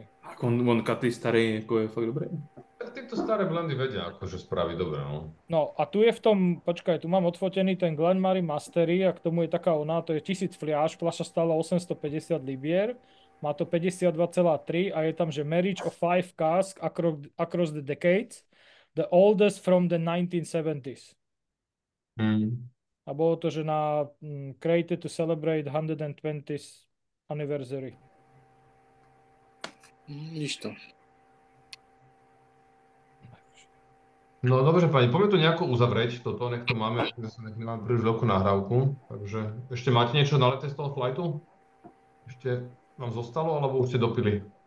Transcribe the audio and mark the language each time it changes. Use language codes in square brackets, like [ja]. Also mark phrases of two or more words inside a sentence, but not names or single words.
[sk] On Cutty starý, jako je fakt dobrý. Tak tieto staré blendy vedia akože spraviť dobre, no. No a tu je v tom, počkaj, tu mám odfotený ten Glenmary Mastery a k tomu je taká to je 1000 fľaš, fľaša stála 850 libier. Má to 52,3 a je tam, že [en] marriage of 5 casks across the decades, the oldest from the 1970s. [sk] A bolo to, že [en] created to celebrate 120th anniversary. [sk] Vidíš to. No dobre, pani, poďme to nejako uzavrieť, toto, nech to máme, nech nemáme príliš veľkú nahrávku. Takže ešte máte niečo na lete z toho flightu? Ešte vám zostalo, alebo už ste dopili?